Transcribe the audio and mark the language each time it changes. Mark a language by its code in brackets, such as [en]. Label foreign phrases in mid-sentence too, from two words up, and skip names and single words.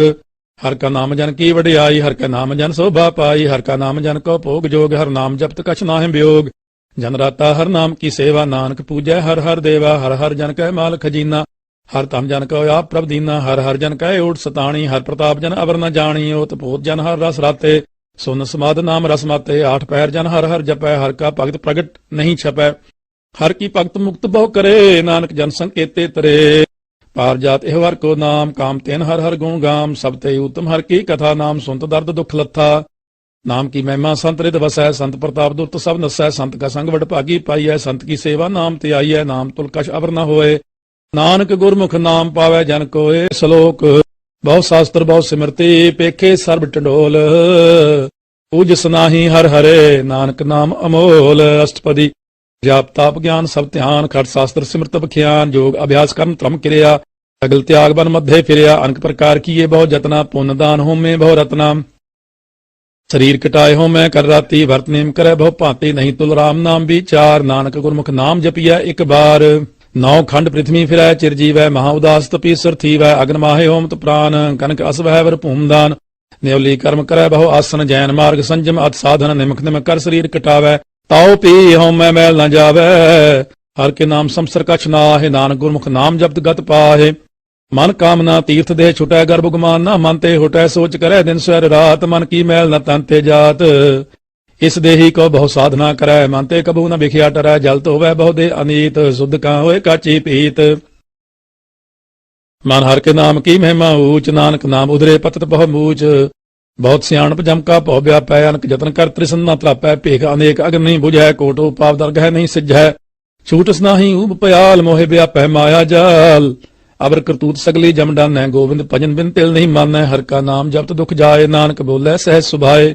[hi] हर का नाम जन की वडियाई, हर का नाम जन शोभा पाई। हर का नाम जन को भोग जोग, हर नाम जपत कछ नाहि वियोग। जन राता हर नाम की सेवा, नानक पूजै हर हर देवा। हर हर जन कै माल खजीना, हर तम जन को आप प्रभ दीना। हर हर जन कै ओट सताणी, हर प्रताप जन अवर न जानी। ओत पोत जन हर रस राते, सुन समाद नाम रस माते। आठ पैर जन हर हर जपै, हर का भगत प्रगट नहीं छपै। हर की भगत मुक्त बहु करे, नानक जन संकेते तरे। पार जात एह हर को नाम, काम तेन हर हर गुण गाम, सब ते उत्तम हर की कथा, नाम सुनत दर्द दुख लथा। नाम की महिमा संत रित वसै, संत प्रताप दुर्त सब नसै, संत का संग वड भागी पाई है, संत की सेवा नाम ते आई है, नाम तुल कछ अवर न होए, नानक गुरमुख नाम पावै जन कोय। श्लोक बहु शास्त्र बहु सिमरती, पेखे सर्ब टंडोल, पूज सनाही हर हरे, नानक नाम अमोल। अष्टपदी जाप ताप ज्ञान सब ध्यान, खट शास्त्र सिमरत बख्यान, योग अभ्यास कर्म त्रम क्रिया, सगल त्याग बन मध्य फिरिया, अनेक प्रकार की ये बहु जतना, पुण्य दान हो में बहु रत्ना, शरीर कटाए हो मैं कर राती, भरत नेम करे बहु भांति, नहीं तुल राम नाम विचार, नानक गुरमुख नाम जपिया एक बार। नौ खंड पृथ्वी फिरै चिरजीवै, महा उदास तपीसर थीवै, अग्न माहे होम प्राण, कनक अस वह वर भूमदान, नेवली कर्म करे बहु आसन, जैन मार्ग संजम अत साधन, निमक निमक कर शरीर कटावै, ताओ पी होम मैं मैल न जावै, हर के नाम संसर कछ नाहि, नानक गुरमुख नाम जपत गत पाहे। मन कामना तीर्थ दे छुटै, गर्भ गुमान न मन ते हुटै, सोच करे दिन सवेर रात, मन की मैल न तन ते जात, इस देही को बहु साधना करै, मन ते कबू न बिखिया टरै, जल तो वह बहु दे अनीत, शुद्ध का होए काची पीत। मन हर के नाम की महिमा ऊंच, नानक नाम उधरे पतत बहु मूच, बहुत सियाणप जम का पौ व्यापै, अनक जतन कर त्रिसन न त्रापै, भेख अनेक अग्न नहीं बुझै, कोटो पाप दरगह नहीं सिझै, छूटस नाही ऊब पयाल, मोहे व्यापै माया जाल, अबर करतूत सगली जम डानै, गोविंद भजन बिन तिल नहीं मानै, हर का नाम जपत दुख जाए, नानक बोले सहज सुभाए।